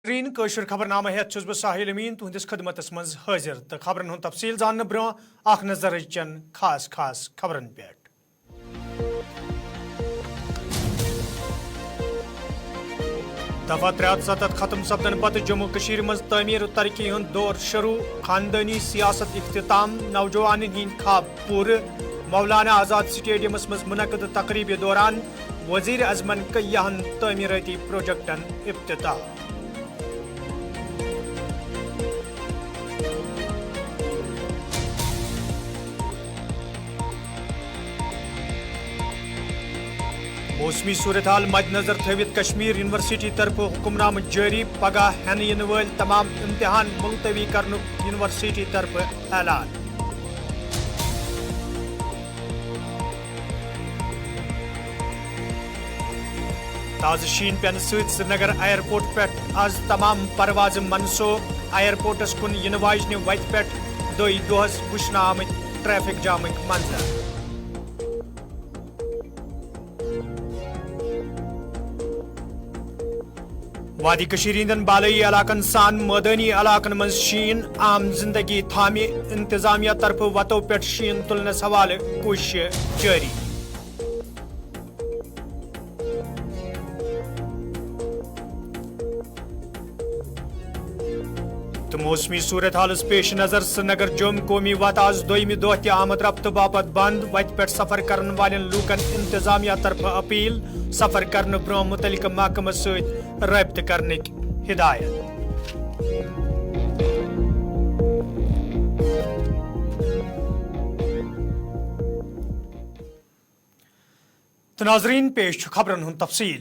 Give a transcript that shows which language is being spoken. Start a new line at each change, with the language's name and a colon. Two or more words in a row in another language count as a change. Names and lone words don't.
Kashmiri: ग्रीन कशर खबरनामा हेत बह साहिल अमीन तुहदिस खदमतस मज हाजिर तो खबरन हुंद तफसील जानने ब्रो अख नजर चन खास खास खबरन पे। दफा 73 खत्म सपदन पत जम्मू कशीर मज तमीर तरक्की हुंद दौर शुरू खानदानी सियासत इख्तिताम नौजवान हिंद खाब पूर मौलाना आजाद स्टेडियमस मज मुनक़द तकरीब दौरान वजीर अजमन कय्याहन तमीराती प्रोजेक्टन इफ्तिताह। मौसमी सूरत हाल मद्देनजर थवित कश्मीर यूनिवर्सिटी तरफ हुक्मनाम जारी पगह हेन इन वल तमाम इम्तिहान मुलतवी करने यूनिवर्सिटी तरफ ऐलान। ताज़ शीन पेन श्रीनगर एयरपोर्ट पे आज तमाम परवाज मनसूख एयरपोर्टस कुन इन वाजन वत पे दोहस वुचन आमत ट्रैफिक जामक मंजर। वादी कशीर हिंदन बालई इलाकन सान मैदानी इलाकन मज शीन आम जिंदगी थामे इंतजामिया तरफ वतो पे शीन तुलनस हवाले कोशिश जारी। तो मौसमी सूरत हालस पेश नजर श्रीनगर जोम कौमी वत आज दोयमि दह तह आमद रफ्त बापत बंद वत पे सफर करन वालेन लूकन इंतजामिया तरफ अपील सफर करने ब्रोह मुतलिक महकमस सत रब्त करने हिदायत। तो नाजरीन पेश खबरन हुंद तफसील।